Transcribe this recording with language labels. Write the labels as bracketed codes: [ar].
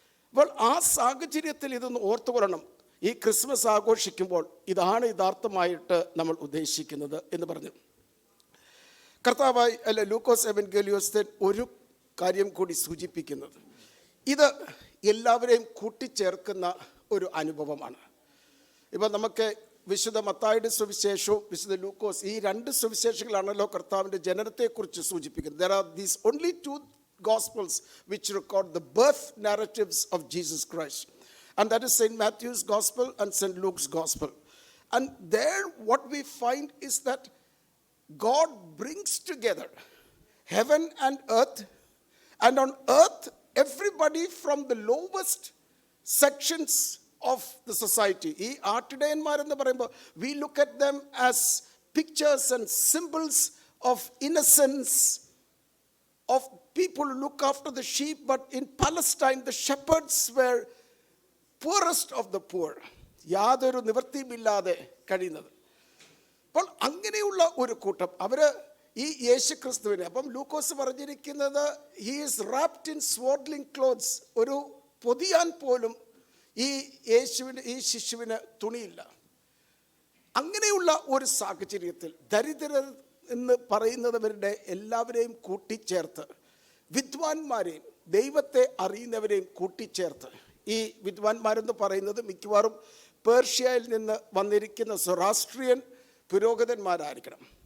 [ml] അപ്പോൾ ആ സാഹചര്യത്തിൽ ഇതൊന്ന് ഓർത്തുകൊള്ളണം. ഈ ക്രിസ്മസ് ആഘോഷിക്കുമ്പോൾ ഇതാണ് യഥാർത്ഥമായിട്ട് നമ്മൾ ഉദ്ദേശിക്കുന്നത് എന്ന് പറഞ്ഞു കർത്താവായി ലൂക്കോസ് എവൻഗേലിയോസ് ഒരു കാര്യം കൂടി സൂചിപ്പിക്കുന്നത്, ഇത് എല്ലാവരെയും കൂട്ടിച്ചേർക്കുന്ന ഒരു അനുഭവമാണ്. ഇപ്പം നമുക്ക് വിശുദ്ധ മത്തായിയുടെ സുവിശേഷവും വിശുദ്ധ ലൂക്കോസ്, ഈ രണ്ട് സുവിശേഷങ്ങളാണല്ലോ കർത്താവിൻ്റെ ജനനത്തെക്കുറിച്ച് സൂചിപ്പിക്കുന്നത്. [en] There are these only two gospels which record the birth narratives of Jesus Christ, and that is St. Matthew's gospel and St. Luke's gospel. And there what we find is that God brings together heaven and earth, and on earth everybody from the lowest sections of the society. [ml] ഈ ആട്ടിടയന്മാരെന്ന് പറയുമ്പോൾ [en] we look at them as pictures and symbols of innocence, of people who look after the sheep. But in Palestine the shepherds were poorest of the poor, [ml] യാതൊരു നിവൃത്തിയുമില്ലാതെ കഴിയുന്നത്. അപ്പോൾ അങ്ങനെയുള്ള ഒരു കൂട്ടം അവർ ഈ യേശുക്രിസ്തുവിനെ, അപ്പം ലൂക്കോസ് പറഞ്ഞിരിക്കുന്നത് [en] he is wrapped in swaddling clothes, [ml] ഒരു പൊതിയാൻ പോലും ഈ ശിശുവിന് തുണിയില്ല. അങ്ങനെയുള്ള ഒരു സാഹചര്യത്തിൽ ദരിദ്രർ എന്ന് പറയുന്നവരുടെ എല്ലാവരെയും കൂട്ടിച്ചേർത്ത്, വിദ്വാൻമാരെയും ദൈവത്തെ അറിയുന്നവരെയും കൂട്ടിച്ചേർത്ത്, ഈ വിദ്വാൻമാരെന്ന് പറയുന്നത് മിക്കവാറും പേർഷ്യയിൽ നിന്ന് വന്നിരിക്കുന്ന സൊറാസ്ട്രിയൻ പുരോഹിതന്മാരായിരിക്കണം.